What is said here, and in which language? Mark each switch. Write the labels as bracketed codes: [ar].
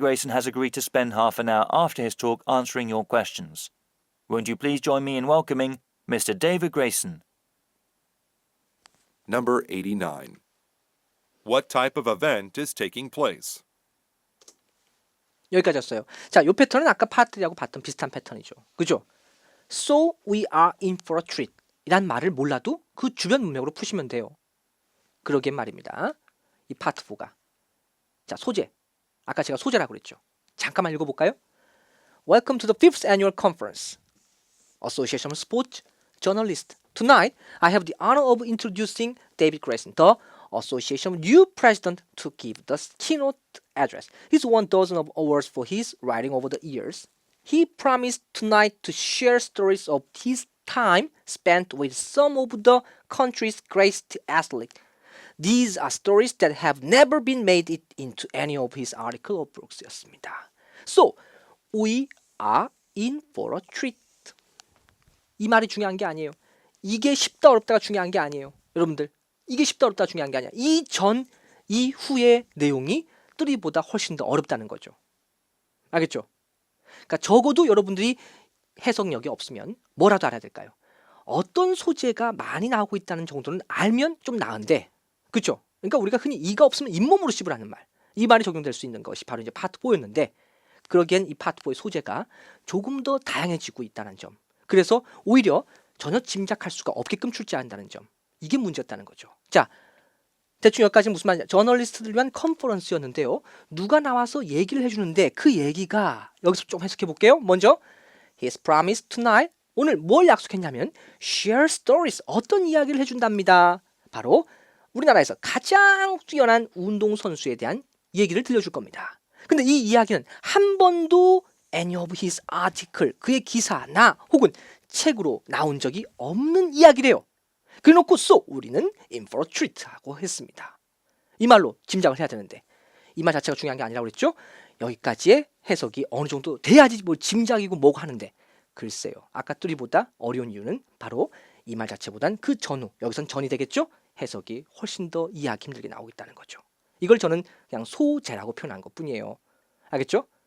[en] Grayson has agreed to spend half an hour after his talk answering your questions. Won't you please join me in welcoming Mr. David Grayson? Number 89. What type of event is taking place? [ko] 여기까지였어요. 자, 이 패턴은 아까 파트하고 봤던 비슷한 패턴이죠. 그죠? So we are in for a treat 이란 말을 몰라도 그 주변 문맥으로 푸시면 돼요. 그러게 말입니다. 이 파트 4가. 자, 소재. 아까 제가 소재라고 그랬죠. 잠깐만 읽어볼까요? [en] Welcome to the 5th Annual Conference. Association of Sports Journalists. Tonight, I have the honor of introducing David Grayson, the Association's new president, to give the keynote address. He's won dozens of awards for his writing over the years. He promised tonight to share stories of his time spent with some of the country's greatest athletes. These are stories that have never been made it into any of his article or books였습니다. So, we are in for a treat. [ko] 이 말이 중요한 게 아니에요. 이게 쉽다 어렵다가 중요한 게 아니에요. 여러분들, 이게 쉽다 어렵다가 중요한 게 아니야. 이 후의 내용이 뜨리보다 훨씬 더 어렵다는 거죠. 알겠죠? 그러니까 적어도 여러분들이 해석력이 없으면 뭐라도 알아야 될까요? 어떤 소재가 많이 나오고 있다는 정도는 알면 좀 나은데, 그렇죠? 그러니까 우리가 흔히 이가 없으면 잇몸으로 씹으라는 말, 이 말이 적용될 수 있는 것이 바로 이제 파트 4였는데, 그러기엔 이 파트 4의 소재가 조금 더 다양해지고 있다는 점, 그래서 오히려 전혀 짐작할 수가 없게끔 출제한다는 점, 이게 문제였다는 거죠. 자, 대충 여기까지 무슨 말이냐? 저널리스트들 위한 컨퍼런스였는데요. 누가 나와서 얘기를 해주는데 그 얘기가 여기서 좀 해석해 볼게요. [en] 먼저 His promise tonight. [ko] 오늘 뭘 약속했냐면 share stories. 어떤 이야기를 해준답니다. 바로 우리나라에서 가장 뛰어난 운동선수에 대한 얘기를 들려줄 겁니다. 근데 이 이야기는 한 번도 any of his article, 그의 기사나 혹은 책으로 나온 적이 없는 이야기래요. 그래놓고 so 우리는 in for a treat 하고 했습니다. 이 말로 짐작을 해야 되는데 이 말 자체가 중요한 게 아니라고 그랬죠. 여기까지의 해석이 어느 정도 돼야지 뭐 짐작이고 뭐고 하는데 글쎄요. 아까 뚜리보다 어려운 이유는 바로 이 말 자체보단 그 전후, 여기선 전이 되겠죠. 해석이 훨씬 더 이해하기 힘들게 나오고 있다는 거죠. 이걸 저는 그냥 소재라고 표현한 것뿐이에요. 알겠죠?